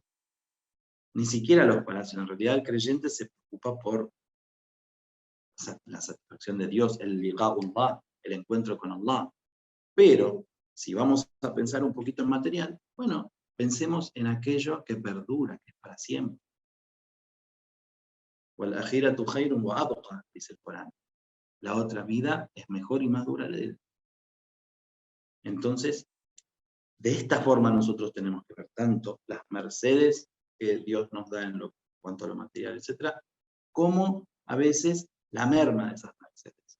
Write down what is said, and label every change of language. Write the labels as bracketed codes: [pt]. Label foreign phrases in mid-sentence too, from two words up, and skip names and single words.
[es] Ni siquiera los palacios, en realidad el creyente se preocupa por la satisfacción de Dios, el liqa'ullah, el encuentro con Allah. Pero, si vamos a pensar un poquito en material, bueno, pensemos en aquello que perdura, que es para siempre. [ar] وَالْآخِرَةُ خَيْرٌ وَأَبْقَى, [es] dice el Corán. La otra vida es mejor y más duradera. Entonces, de esta forma nosotros tenemos que ver tanto las mercedes que Dios nos da en cuanto a lo material, etc., como a veces la merma de esas mercedes.